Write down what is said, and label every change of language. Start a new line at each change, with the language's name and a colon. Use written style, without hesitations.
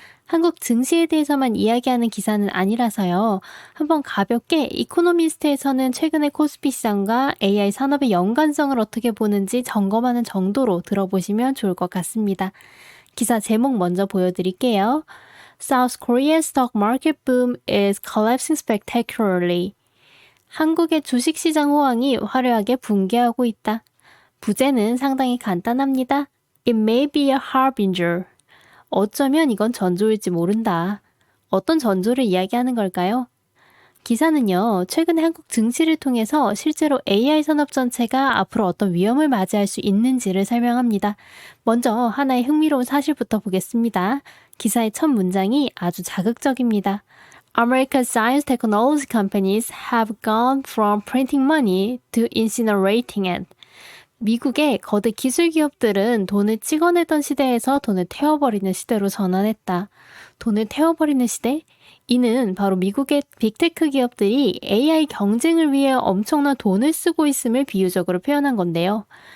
Korean: 한국 증시에 대해서만 이야기하는 기사는 아니라서요. 한번 가볍게 이코노미스트에서는 최근의 코스피 시장과 AI 산업의 연관성을 어떻게 보는지 점검하는 정도로 들어보시면 좋을 것 같습니다. 기사 제목 먼저 보여드릴게요.
English: South Korea's stock market boom is collapsing spectacularly.
Korean: 한국의 주식시장 호황이 화려하게 붕괴하고 있다. 부제는 상당히 간단합니다.
English: It may be a harbinger.
Korean: 어쩌면 이건 전조일지 모른다. 어떤 전조를 이야기하는 걸까요? 기사는요, 최근에 한국 증시를 통해서 실제로 AI 산업 전체가 앞으로 어떤 위험을 맞이할 수 있는지를 설명합니다. 먼저 하나의 흥미로운 사실부터 보겠습니다. 기사의 첫 문장이 아주 자극적입니다.
English: America's science technology companies have gone from printing money to incinerating it.
Korean: 미국의 거대 기술 기업들은 돈을 찍어내던 시대에서 돈을 태워버리는 시대로 전환했다. 돈을 태워버리는 시대? 이는 바로 미국의 빅테크 기업들이 AI 경쟁을 위해 엄청난 돈을 쓰고 있음을 비유적으로 표현한 건데요.